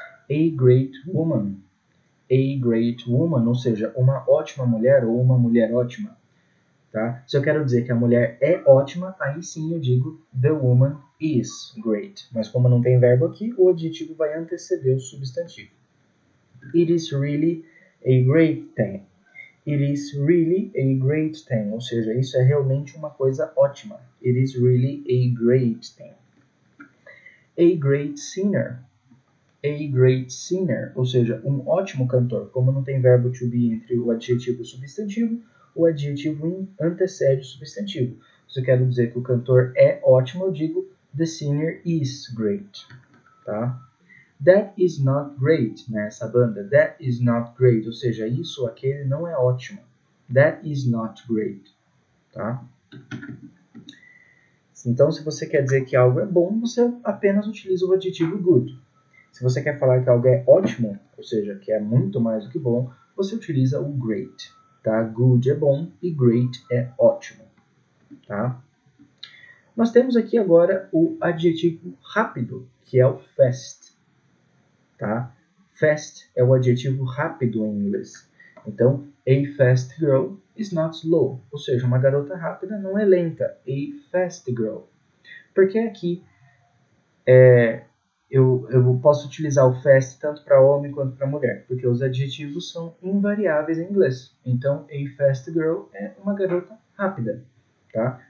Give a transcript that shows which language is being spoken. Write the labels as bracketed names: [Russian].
[English] A great woman. A great woman, [Portuguese] ou seja, uma ótima mulher ou uma mulher ótima. Tá? Se eu quero dizer que a mulher é ótima, aí sim eu digo [English] the woman is great. [Portuguese] Mas como não tem verbo aqui, o adjetivo vai anteceder o substantivo. [English] It is really a great thing. It is really a great thing, [Portuguese] ou seja, isso é realmente uma coisa ótima. [English] It is really a great thing. A great singer. A great singer, [Portuguese] ou seja, um ótimo cantor. Como não tem verbo to be entre o adjetivo e o substantivo, o adjetivo antecede o substantivo. Se eu quero dizer que o cantor é ótimo, eu digo [English] the singer is great. [Portuguese] Tá? [English] That is not great, [Portuguese] né? Essa banda. That is not great, ou seja, isso ou aquele não é ótimo. [English] That is not great. Tá? [Portuguese] Então, se você quer dizer que algo é bom, você apenas utiliza o adjetivo good. Se você quer falar que algo é ótimo, ou seja, que é muito mais do que bom, você utiliza o great. Tá? Good é bom e great é ótimo. Tá? Nós temos aqui agora o adjetivo rápido, que é o fast. Tá? Fast é o adjetivo rápido em inglês. [English] Então, a fast girl is not slow. [Portuguese] Ou seja, uma garota rápida não é lenta. [English] A fast girl. [Portuguese] Porque aqui eu posso utilizar o fast tanto para homem quanto para mulher, porque os adjetivos são invariáveis em inglês. Então, [English] a fast girl [Portuguese] é uma garota rápida. Tá?